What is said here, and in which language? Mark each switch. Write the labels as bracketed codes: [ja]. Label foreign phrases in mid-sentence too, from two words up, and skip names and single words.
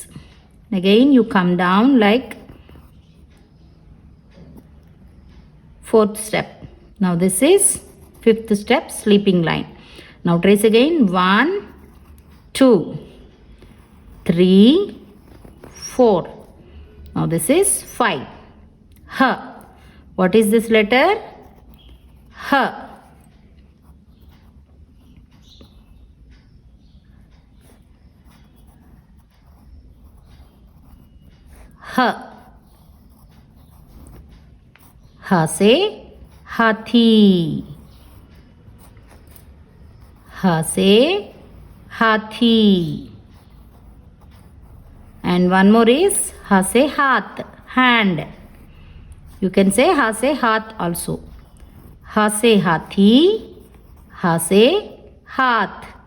[en] Again you come down like fourth step. Now this is fifth step, sleeping line. Now trace again. 1, 2, 3, 4. Now this is 5. Ha. What is this letter? Ha. Ha. [hi] ह से हाथी. ह से हाथी. [en] And one more is [hi] ह से हाथ, [en] hand. You can say [hi] ह से हाथ [en] also. [hi] ह से हाथी, ह से हाथ.